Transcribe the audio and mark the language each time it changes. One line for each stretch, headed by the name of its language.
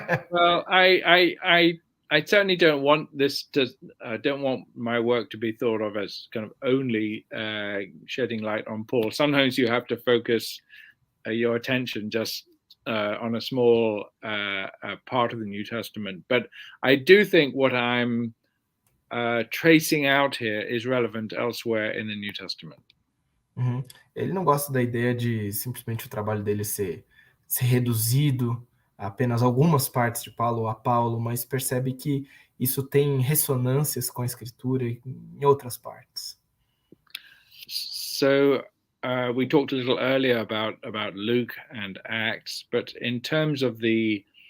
English: Well, I certainly don't want this to don't want my work to be thought of as kind of only shedding light on Paul. Sometimes you have to focus your attention just on a small part of the New Testament. But I do think what I'm tracing out here is relevant elsewhere in the New Testament.
Portuguese: Ele não gosta da ideia de simplesmente o trabalho dele ser reduzido a apenas algumas partes de Paulo a Paulo, mas percebe que isso tem ressonâncias com a Escritura em outras partes.
English: So we talked a little earlier about Luke and Acts, but in terms of the